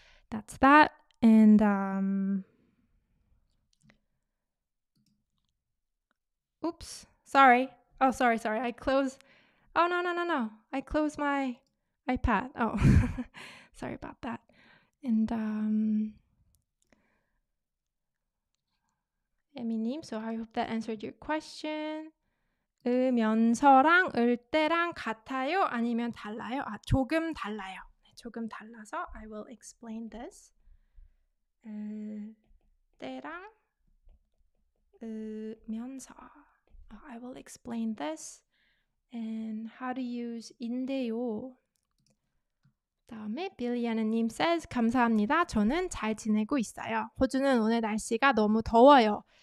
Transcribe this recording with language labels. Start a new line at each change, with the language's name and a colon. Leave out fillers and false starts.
English: That's that. And oops, sorry. Oh, sorry. I closed. Oh, no. I closed my iPad. Oh, sorry about that. And Emmy님, so I hope that answered your question.
Korean: 으면서랑 을 때랑 같아요? 아니면 달라요? 조금 달라요. 조금 달라서
English: I will explain this.
Korean: 을 때랑 으면서.
English: I will explain this and how to use 인데요.
Korean: 다음에 빌리아나님 says 감사합니다. 저는 잘 지내고 있어요. 호주는 오늘 날씨가 너무 더워요.